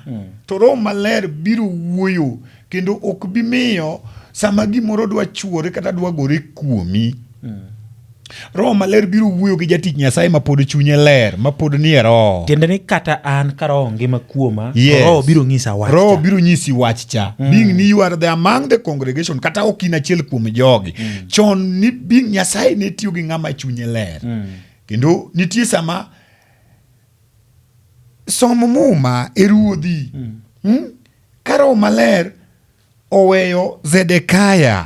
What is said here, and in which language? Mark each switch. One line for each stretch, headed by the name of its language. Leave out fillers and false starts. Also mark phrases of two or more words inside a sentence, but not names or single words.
Luo (Kenya and Tanzania): To Roho Maler biro wuoyo kendo ok bi miyo sama gimoro dwa chuore kata dwa gore kuomi. Roho Maler biro wuoyo gi jatich Nyasaye ma pod chunye ler, ma pod ni e roho. Tiende ni kata an ka roho ngima kuoma, yes. Roho biro nyisa wach. Roho biro nyisi wach cha. Being ni
English: you are the among the congregation
Luo (Kenya and Tanzania): kata ok in achiel kuom jogi. Chon ni being Nyasaye ne tiyo gi ng'ama chunye ler. Kendo nitie sama somo muma e ruodhi. Ka Roho Maler oweyo Zedekaya.